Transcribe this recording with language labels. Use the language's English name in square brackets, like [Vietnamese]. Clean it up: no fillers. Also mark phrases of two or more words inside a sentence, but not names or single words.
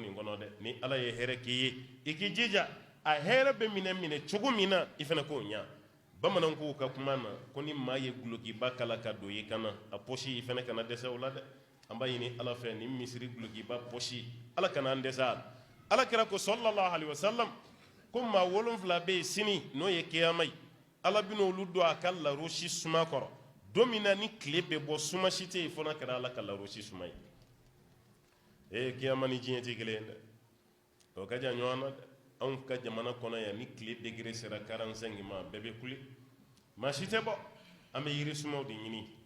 [Bambara] nin kɔnɔ dɛ ni ala ye hɛrɛ k'i ye i k'i jija a hɛrɛ bɛ minɛ cogo min na i fana k'o ɲa bamananw k'u ka kuma na ko ni maa ye gulokiba kala ka don i kana a posi i fana kana dɛsɛ o la dɛ an b'a ɲini ala fɛ nin misiri dulokiba bɔsi ala kana an dɛsɛ a la ala kira ko [Arabic] صلى الله عليه وسلم [Bambara] ko maa 7 bɛ yen sini n'o ye kiyama ye ala bɛna olu don a ka larosi suma kɔrɔ don min na ni tile bɛ bɔ suma si tɛ yen fo n'a kɛra ala ka larosi suma ye kiyama ni diɲɛ tɛ kelen ye dɛ o ka jan ɲɔgɔn na dɛ anw ka jamana kɔnɔ yan ni tile degere sera 45 ma bɛɛ bɛ kule maa si tɛ bɔ an bɛ yiri sumaw de ɲini